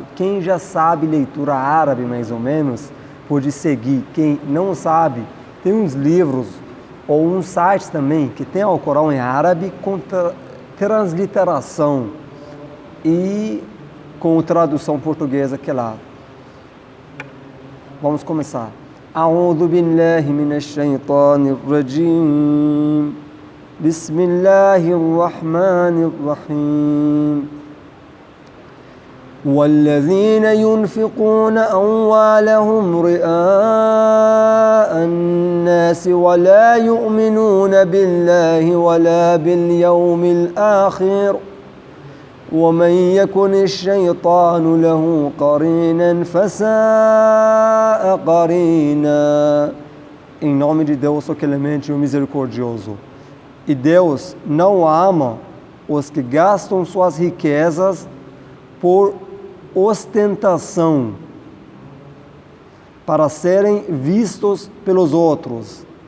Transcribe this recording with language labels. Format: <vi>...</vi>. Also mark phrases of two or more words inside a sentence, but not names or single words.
<pt>Quem já sabe leitura árabe, mais ou menos, pode seguir. Quem não sabe, tem uns livros ou uns sites também que tem Alcorão em árabe com transliteração e com tradução portuguesa que é lá. Vamos começar.</pt> <ar>أعوذ بالله من الشيطان الرجيم. بسم الله الرحمن الرحيم. والذين ينفقون أموالهم رئاء الناس ولا يؤمنون بالله ولا باليوم الآخر ومن يكن الشيطان له قرينا فساء قرينا.</ar> <pt>Em nome de Deus, o clemente e o misericordioso. E Deus não ama os que gastam suas riquezas por ostentação, para serem vistos pelos outros.</pt>